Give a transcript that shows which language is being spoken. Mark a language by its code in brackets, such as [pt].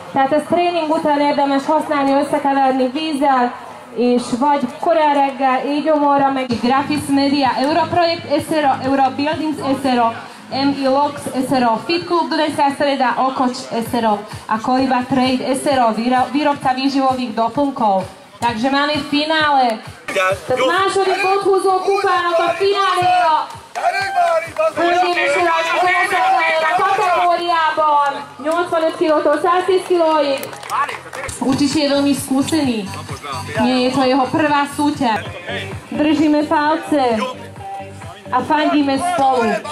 [hu] Tehát ez tréning után érdemes használni, összekeverni vízzel, és vagy korán reggel, éjgyomorra, meg Grafis Media, Europrojekt Esero, Eurobuildings Esero, MI Lox Esero, Fit Club Dunajská Streda, Okoč Esero a Koliba Trade Esero, [sk] výrobca výživových doplnkov. Takže máme finále. [hu] Tehát második odhúzó kupának a fináléja. Hölgyeim és uraim, a kategóriában 85 kilótól 110 kilóig. [sk] Učiš je veľmi skúsený. Nie je to jeho prvá súťaž. Držíme palce a fandíme spolu.